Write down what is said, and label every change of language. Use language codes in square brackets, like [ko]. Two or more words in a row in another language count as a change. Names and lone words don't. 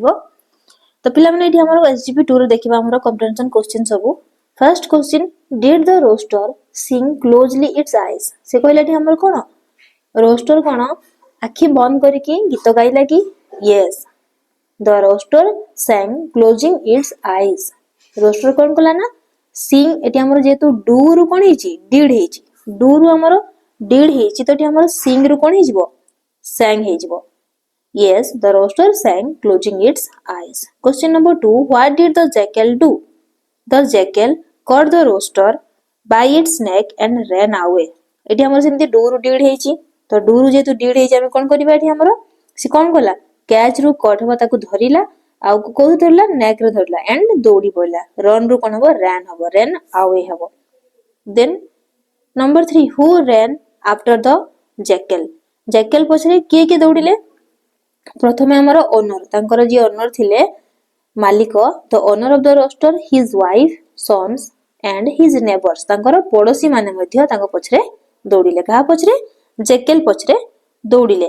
[or] ତ ପିଲାମାନେ ଏଠି ଆମର SGP2 ରେ ଦେଖିବା ଆମର [en] comprehension question [or] ସବୁ। [en] First question, did the rooster sing closely its eyes, [or] ସେ କହିଲା ଏଠି ଆମର କଣ ରୋଷ୍ଟର କଣ ଆଖି ବନ୍ଦ କରିକି ଗୀତ ଗାଇଲା କି? [en] Yes, the rooster sang closing its eyes, [or] ରୋଷ୍ଟର କଣ କଲା ନା ସିଙ୍ଗ, ଏଠି ଆମର ଯେହେତୁ ଡୁ ରୁ କଣ ହେଇଛି ଡିଡ୍ ହେଇଛି, ଡୁ ରୁ ଆମର ଡିଡ୍ ହେଇଛି, ତ ଏଠି ଆମର ସିଙ୍ଗ ରୁ କଣ ହେଇଯିବ sang ହେଇଯିବ। [en] Yes, the roaster sang closing its eyes. Question number 2, what did the jackal do? The jackal caught the rooster by its neck and ran away. [or] ଏଠି ଆମର ସେମିତି ଡୁ ରୁ ଡିଡ୍ ହେଇଛି, ତ ଡୁ ରୁ ଯେହେତୁ ଡିଡ୍ ହେଇଛି ଆମେ କଣ କରିବା ଏଠି ଆମର ସେ କଣ କଲା କ୍ୟାଚ୍ ରୁ କଟ୍ ହବ, ତାକୁ ଧରିଲା, ଆଉ କୋଉଠି ଧରିଲା ନେକ୍ ରେ ଧରିଲା, ଏଣ୍ଡ ଦୌଡି ପଡିଲା। ରନ୍ ରୁ କଣ ହବ ran ହବ, [en] ran away ହବ। then number 3, who ran after the jackal? [or] jackal ପଛରେ କିଏ କିଏ ଦୌଡ଼ିଲେ? ପ୍ରଥମେ ଆମର ଓନର, ତାଙ୍କର ଯିଏ ଓନର ଥିଲେ ମାଲିକ, [en] the owner of the rooster, his wife, sons and his neighbours, [or] ତାଙ୍କର ପଡୋଶୀ ମାନେ ମଧ୍ୟ ତାଙ୍କ ପଛରେ ଦୌଡ଼ିଲେ। କାହା ପଛରେ? ଜେକେଲ ପଛରେ ଦୌଡ଼ିଲେ।